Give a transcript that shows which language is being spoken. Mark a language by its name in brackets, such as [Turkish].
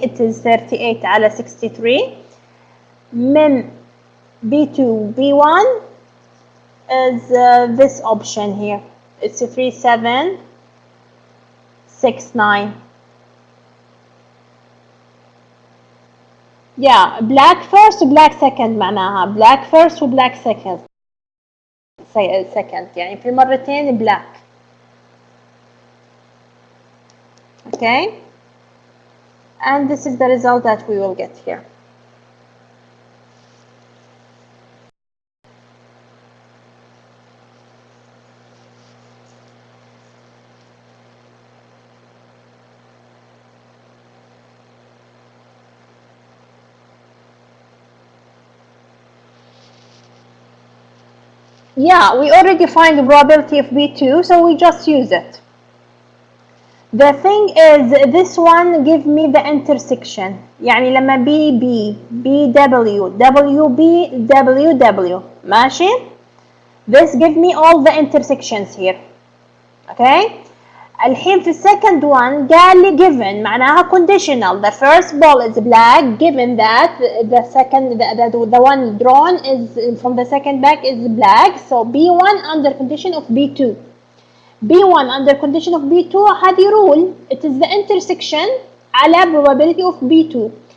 [English] It is 38 [Arabic] على [English] 63. [Arabic] من [English] B2 B1 is this option here. It's 3769. Yeah, black first black second [Arabic] معناها [English] black first و black second. [Arabic] second يعني في المرتين black. [English] Okay, and this is the result that we will get here. Yeah, we already find the probability of B2, so we just use it. The thing is, this one give me the intersection. [Arabic] يعني لما BB, BW, WB, WW. ماشي? [English] This give me all the intersections here. Okay? [Arabic] الحين في [English] second one [Arabic] قال لي given معناها conditional. [English] The first ball is black given that the second the one drawn is from the second bag is black. So B1 under condition of B2. B1 under condition of B2 [Arabic] هذه [English] rule. It is the intersection [Arabic] على [English] probability of B2.